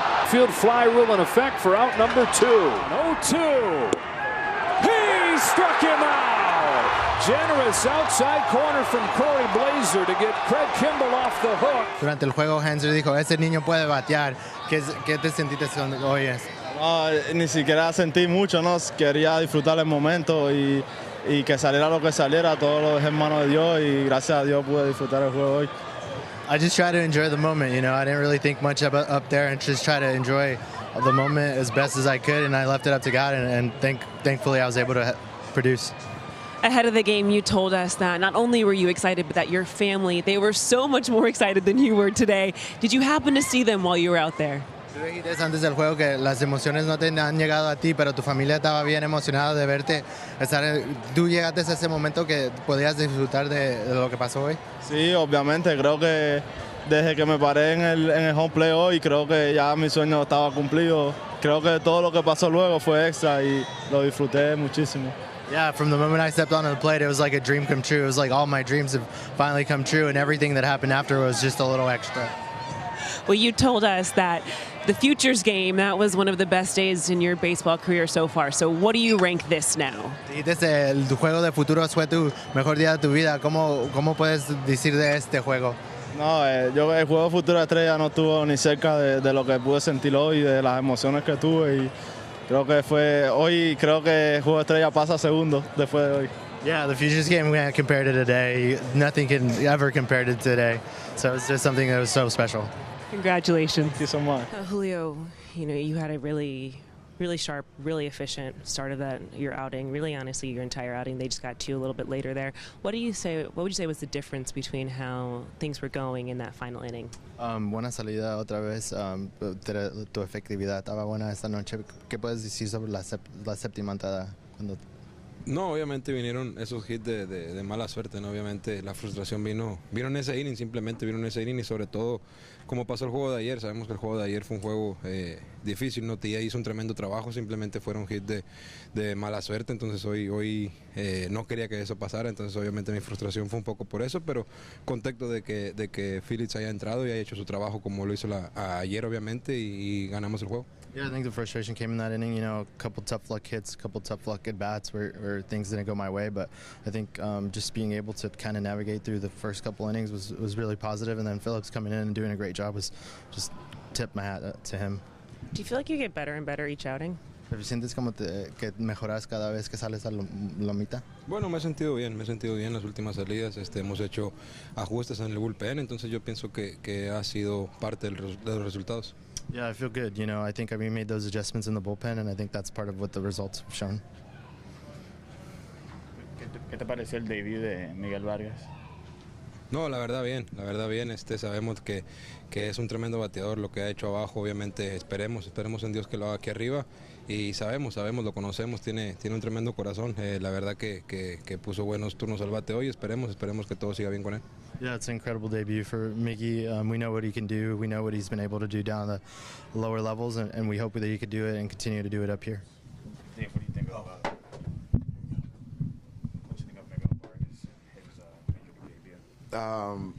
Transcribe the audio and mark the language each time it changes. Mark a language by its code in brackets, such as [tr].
[en] Field fly rule in effect for out number 2. 0-2. He struck him out. Generous outside corner from Corey Blazer to get Craig Kimball off the hook. [es] Durante el juego, Hanser dijo, ese niño puede batear. ¿Qué te sentiste hoy? No, ni siquiera sentí mucho, ¿no? Quería disfrutar el momento y que saliera lo que saliera. Todo lo dejé en manos de Dios y gracias a Dios pude disfrutar el juego hoy. [en] I just try to enjoy the moment, you know. I didn't really think much about up there and just try to enjoy the moment as best as I could, and I left it up to God, and thankfully I was able to produce. Ahead of the game, you told us that not only were you excited, but that your family, they were so much more excited than you were today. Did you happen to see them while you were out there? [es] Tú dijiste antes del juego que las emociones no te han llegado a ti, pero tu familia estaba bien emocionada de verte. ¿Tú llegaste a ese momento que podías disfrutar de lo que pasó hoy? Sí, obviamente. Creo que desde que me paré en el home play hoy, creo que ya mi sueño estaba cumplido. Creo que todo lo que pasó luego fue extra y lo disfruté muchísimo. [en] Yeah, from the moment I stepped onto the plate, it was like a dream come true. It was like all my dreams have finally come true, and everything that happened after was just a little extra. Well, you told us that the Futures game, that was one of the best days in your baseball career so far. So what do you rank this now? [es] Dijiste, el juego de futuros fue tu mejor día de tu vida. ¿Cómo puedes decir de este juego? No, el juego Futura Estrella no estuvo ni cerca de lo que pude sentir hoy, de las emociones que tuve. Y creo que fue hoy, creo que el juego Estrella pasa segundo después de hoy. [en] Yeah, the Futures game, we can't compare to today. Nothing can ever compare to today. So it's just something that was so special. Congratulations. Thank you so much. Julio, you know, you had a really sharp, really efficient start of your outing. Really, honestly, your entire outing. They just got to you a little bit later there. What would you say was the difference between how things were going in that final inning? [es] Buena salida otra vez. Tu efectividad estaba buena esta noche. ¿Qué puedes decir sobre la séptima entrada? No, obviamente vinieron esos hits de mala suerte, ¿no? Obviamente la frustración vino en ese inning, simplemente vino en ese inning y sobre todo como pasó el juego de ayer. Sabemos que el juego de ayer fue un juego difícil, ¿no? Tia hizo un tremendo trabajo, simplemente fueron hits de mala suerte, entonces hoy no quería que eso pasara, entonces obviamente mi frustración fue un poco por eso, pero contento de que Phillips haya entrado y haya hecho su trabajo como lo hizo ayer obviamente y ganamos el juego. [en] Yeah, I think the frustration came in that inning. You know, a couple tough luck hits, a couple tough luck at bats where things didn't go my way. But I think just being able to kind of navigate through the first couple innings was really positive. And then Phillips coming in and doing a great job was just tip my hat to him. Do you feel like you get better and better each outing? [es] ¿Sientes como que mejoras cada vez que sales a lomita? Bueno, me he sentido bien las últimas salidas. Hemos hecho ajustes en el bullpen, entonces yo pienso que ha sido parte de los resultados. [en] Yeah, I feel good. You know, I think we made those adjustments in the bullpen, and I think that's part of what the results have shown. [es] ¿Qué te pareció el debut de Miguel Vargas? No, la verdad bien, sabemos que es un tremendo bateador lo que ha hecho abajo, obviamente esperemos en Dios que lo haga aquí arriba y sabemos, lo conocemos, tiene un tremendo corazón, la verdad que puso buenos turnos al bate hoy, esperemos que todo siga bien con él. [en] Yeah, it's an incredible debut for Miggy. We know what he can do, we know what he's been able to do down the lower levels, and we hope that he could do it and continue to do it up here. Dave, what do you think of Miguel Vargas, his major league debut?